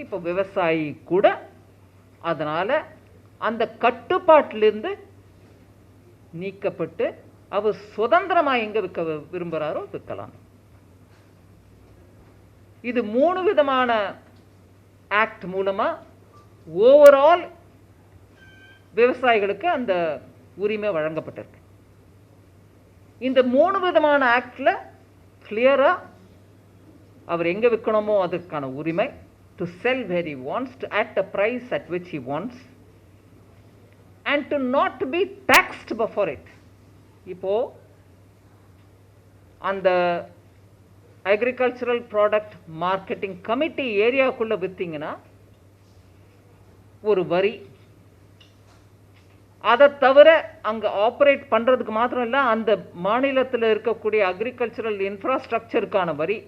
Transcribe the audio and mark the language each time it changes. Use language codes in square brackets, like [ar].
[ta] இப்போ விவசாயி கூட அதனால் அந்த கட்டுப்பாட்டிலிருந்து நீக்கப்பட்டு அவர் சுதந்திரமாக எங்கே விற்க விரும்புகிறாரோ விற்கலாம். இது 3 விதமான ஆக்ட் மூலமாக ஓவரால் விவசாயிகளுக்கு அந்த உரிமை வழங்கப்பட்டிருக்கு. இந்த 3 விதமான ஆக்டில் கிளியராக அவர் எங்கே விற்கணுமோ அதற்கான உரிமை, [en] To sell where he wants, to at a price at which he wants, and to not be taxed before it. [ta] இப்போ அந்த அக்ரிகல்ச்சரல் ப்ராடக்ட் மார்க்கெட்டிங் கமிட்டி ஏரியாவுக்குள்ள விற்றீங்கன்னா ஒரு வரி, அதை தவிர அங்கே ஆப்ரேட் பண்ணுறதுக்கு மாத்திரம் இல்லை, அந்த மாநிலத்தில் இருக்கக்கூடிய அக்ரிகல்ச்சரல் இன்ஃப்ராஸ்ட்ரக்சருக்கான வரி.